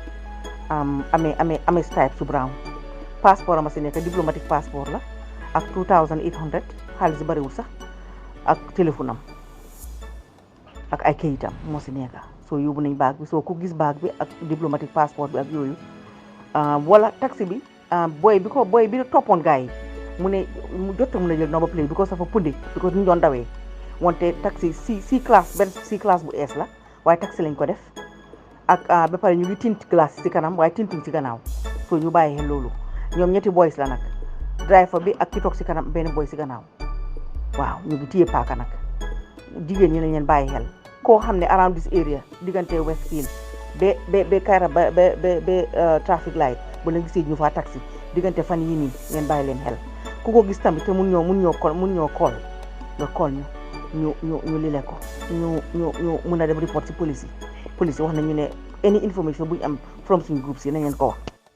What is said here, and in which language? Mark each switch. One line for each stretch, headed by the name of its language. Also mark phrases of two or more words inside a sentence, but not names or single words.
Wolof: amee stripe su brown passeport ama si nekk
French: diplomatique passeport
Wolof: la ak 2800 xaalis bariwul sax ak téléphone am ak ay kayitam moo si nekk soo yóbbu nañ baag bi soo ku gis baag bi ak
French: diplomatique passeport
Wolof: bi ak yooyu wala taxi bi boy bi toppoon gars yi mu jot mun a jël
English: number plate because
Wolof: dafa pundi because ñu doon dawee wante taxi C classe bu ees la waaye taxi lañ ko def ak ba pare ñu ngi tint glace si kanam waaye tintuñ si gannaaw soo ñu bàyyi xel loolu ñoom ñetti boys la nag driver bi ak ki toog si kanam benn boy si gannaaw waaw ñu ngi téye paaka nag jigéen ñi nañ leen bàyyi xel koo xam ne
English: around this area
Wolof: diggante Westfield ba Kairaba ba
English: traffic light
Wolof: bu la gisee ñu faa taxi diggante fan yii nii ngeen bàyyi leen xel ku ko gis tamit te mun ñoo call nga call ñu lile ko ñu mun a dem report si police yi wax nañu ne
English: any information
Wolof: bu ñu am from suñu groupe si nañ leen ko wax